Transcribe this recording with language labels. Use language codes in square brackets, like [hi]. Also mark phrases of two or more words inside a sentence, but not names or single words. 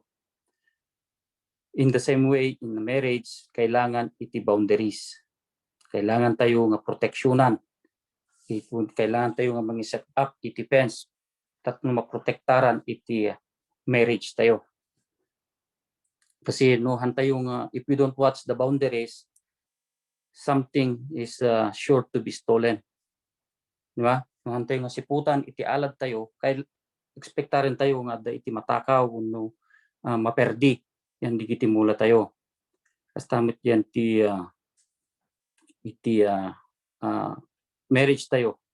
[en] In the same way in the marriage [ilo] kailangan iti boundaries, kailangan tayo nga proteksyonan, kailangan tayo nga mag-set up iti fence tatno maprotektaran iti marriage tayo. Kasi no hantayo nga [en] if we don't watch the boundaries, something is sure to be stolen. [ilo] Di ba? No hantayo nga siputan iti alad tayo, kay expectarin tayo nga da iti matakaw no maperdi yan digiti mula tayo. Kastamit yan iti marriage tayo.